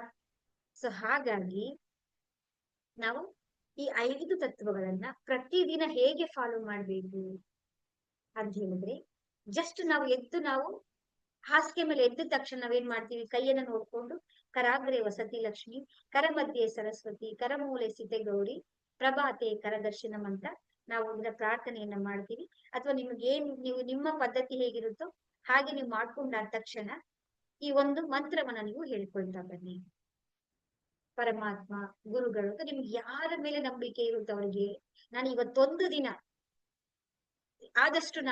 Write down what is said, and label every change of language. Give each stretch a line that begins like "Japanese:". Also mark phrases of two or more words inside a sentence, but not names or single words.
Kannada: ಸೊ ಹಾಗಾಗಿ ನಾವು ಈ 5 ತತ್ವಗಳನ್ನ ಪ್ರತಿದಿನ ಹೇಗೆ ಫಾಲೋ ಮಾಡ್ಬೇಕು ಅಂತ ಹೇಳಿದ್ರೆ, ಜಸ್ಟ್ ನಾವು ಹಾಸಿಗೆ ಮೇಲೆ ಎದ್ದ ತಕ್ಷಣ ನಾವೇನ್ ಮಾಡ್ತೀವಿ? ಕೈಯನ್ನ ನೋಡ್ಕೊಂಡು
Sanskrit: कराग्रे वसति लक्ष्मि, कर मध्ये सरस्वति, करमूले सिते गौरि, प्रभाते करदर्शनं
Kannada: ಅಂತ ನಾವು ಇದರ ಪ್ರಾರ್ಥನೆಯನ್ನ ಮಾಡ್ತೀವಿ. ಅಥವಾ ನೀವು ನಿಮ್ಮ ಪದ್ಧತಿ ಹೇಗಿರುತ್ತೋ ಹಾಗೆ ನೀವು ಮಾಡ್ಕೊಂಡಾದ ತಕ್ಷಣ ಈ ಒಂದು ಮಂತ್ರವನ್ನ ನೀವು ಹೇಳ್ಕೊಳ್ತಾ ಬನ್ನಿ. ಪರಮಾತ್ಮ, ಗುರುಗಳು, ನಿಮ್ಗೆ ಯಾರ ಮೇಲೆ ನಂಬಿಕೆ ಇರುತ್ತೆ ಅವರಿಗೆ, ನಾನು ಇವತ್ತೊಂದು ದಿನ, ಆದಷ್ಟು